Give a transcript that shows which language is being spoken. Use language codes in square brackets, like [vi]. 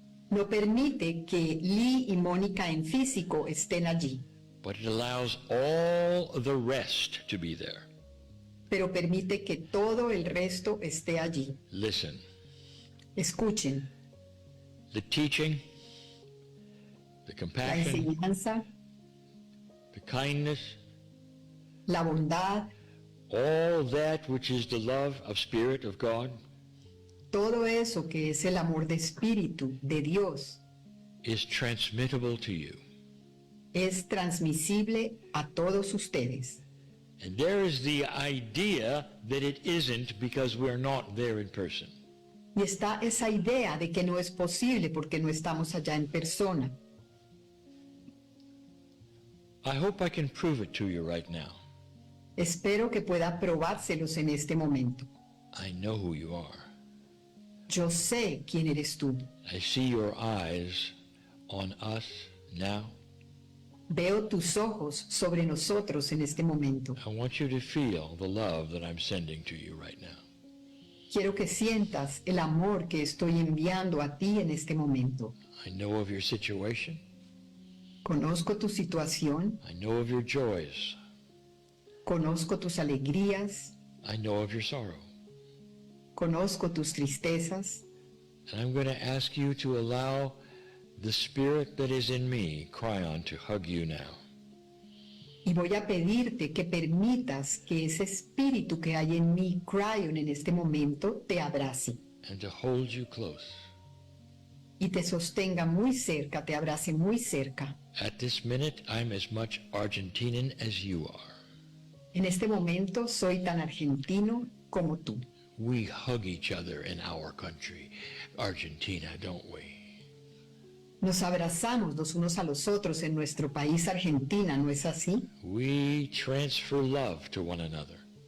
[es] no permite que Lee y Mónica en físico estén allí, [en] But it allows all the rest to be there. [es] pero permite que todo el resto esté allí. [en] Listen, [es] Escuchen, [en] the teaching, the [es] la [en] compassion, [es] enseñanza, [en] the kindness, [es] la bondad, [en] all that which is the love of Spirit of God [es] todo eso que es el amor de espíritu de Dios [en] is transmittable to you. [es] es transmisible a todos ustedes. [en] And there is the idea that it isn't because we're not there in person. [es] Y está esa idea de que no es posible porque no estamos allá en persona. [en] I hope I can prove it to you right now. [es] Espero que pueda probárselos en este momento. [en] I know who you are. [es] Yo sé quién eres tú. [en] I see your eyes on us now. [es] Veo tus ojos sobre nosotros en este momento. [en] I want you to feel the love that I'm sending to you right now. [es] Quiero que sientas el amor que estoy enviando a ti en este momento. [en] I know of your situation. [es] Conozco tu situación, [en] I know of your joys. [es] conozco tus alegrías, [en] I know of your sorrow. [es] conozco tus tristezas, [en] And I'm going to ask you to allow the spirit that is in me, Kryon, to hug you now. [es] y voy a pedirte que permitas que ese espíritu que hay en mí, Kryon, en este momento, te abrace [en] And to hold you close. [es] y te sostenga muy cerca, te abrace muy cerca. [en] At this minute, I'm as much Argentinian as you are. [es] En este momento soy tan argentino como tú. [en] We hug each other in our country, Argentina, don't we? [es] Nos abrazamos los unos a los otros en nuestro país, Argentina, ¿no es así? [en] We transfer love to one another.